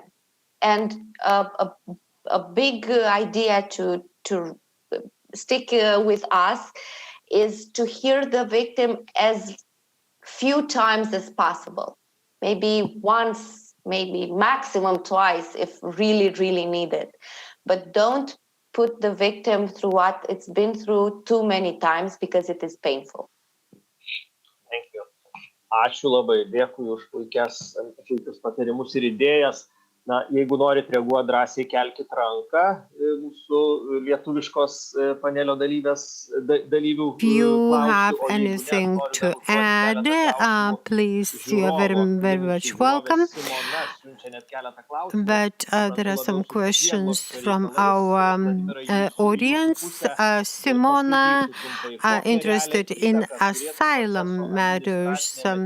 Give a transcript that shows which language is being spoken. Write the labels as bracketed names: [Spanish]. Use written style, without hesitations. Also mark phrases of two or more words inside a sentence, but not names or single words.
[English] And a big idea to stick with us is to hear the victim as few times as possible. Maybe once, maybe maximum twice if really, really needed. But don't put the victim through what it's been through too many times because it is painful. Thank you. [Lithuanian] Ačiū labai, dėkui už puikius patarimus ir idėjas. Na, jeigu norit reaguoti, drąsiai kelkit ranką mūsų lietuviškos panelio dalyvių. [English] If you have anything to add, please, you are very much welcome. But there are some questions from our audience. Simona, interested in asylum matters.